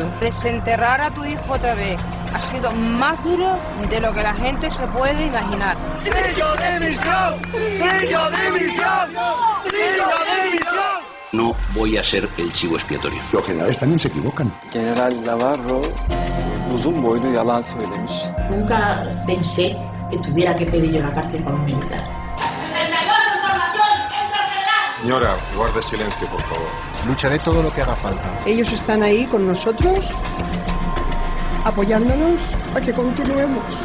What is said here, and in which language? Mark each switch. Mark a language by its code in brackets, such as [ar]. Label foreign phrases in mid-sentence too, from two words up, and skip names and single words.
[es] Desenterrar a tu hijo otra vez ha sido más duro de lo que la gente se puede imaginar. ¡Brillo de misión! ¡Brillo de misión! ¡Brillo de misión! No voy a ser el chivo expiatorio. Los generales también se equivocan. [tr] General Navarro uzun boylu yalan söylemiş. [es] Nunca pensé que tuviera que pedir yo la cárcel para un militar. Señora, guarde silencio, por favor. Lucharé todo lo que haga falta. Ellos están ahí con nosotros, apoyándonos a que continuemos.